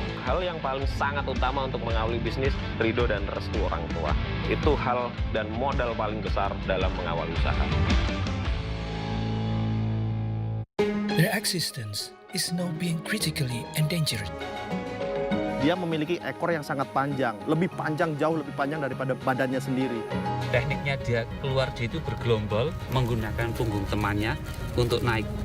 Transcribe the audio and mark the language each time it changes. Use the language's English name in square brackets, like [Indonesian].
[Indonesian] Hal yang paling sangat utama untuk mengawali bisnis, ridho dan restu orang tua. Itu hal dan modal paling besar dalam mengawali usaha. [English] Their existence is now being critically endangered. [Indonesian] Dia memiliki ekor yang sangat panjang, jauh lebih panjang daripada badannya sendiri. Tekniknya dia keluar dia itu bergelombol, menggunakan punggung temannya untuk naik.